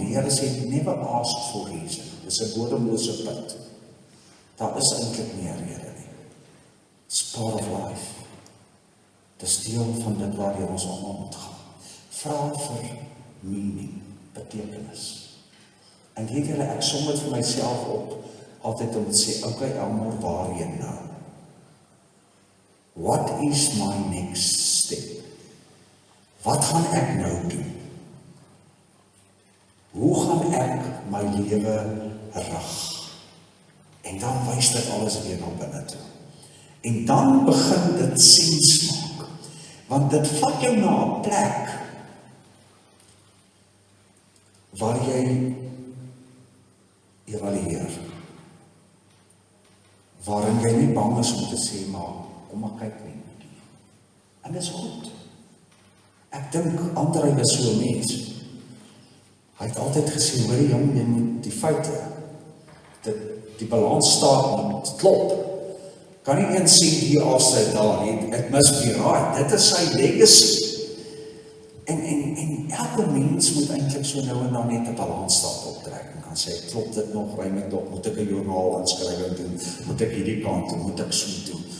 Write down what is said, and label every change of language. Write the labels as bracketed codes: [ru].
[af] Die Here sê, [en] never ask for reason. [af] Dis 'n bodemlose put. Daar is eintlik nie 'n rede nie. [en] It's part of life. [af] Dis deel van dit waardeur ons almal moet gaan. Vra vir meaning, betekenis. En weet julle, ek som dit vir myself op, altyd om te sê, okay Elmore, waarheen nou? [en] What is my next step? [af] Wat gaan ek nou doen? Hoe gaan ek my lewe rig? En dan wys dit alles weer na binne toe. En dan begin dit sens maak. Want dit vat jou na 'n plek waar jy evalueer. Waarin jy nie bang is om te sê, maar kom maar kyk net 'n bietjie. En dis goed. Ek dink Andrei was so 'n mens. Hy het altyd gesê, hoor jong, jy moet die feite, die balans moet klop. Kan nie eens sien die afsluit daar nie, [en] it must be right. [af] Dit is sy legacy. En elke mens moet eintlik so nou en dan net 'n balansstaat optrek en kan sê, klop dit nog, ry met op, moet ek 'n joernaal inskrywing doen, moet ek hierdie kant doen, moet ek so doen.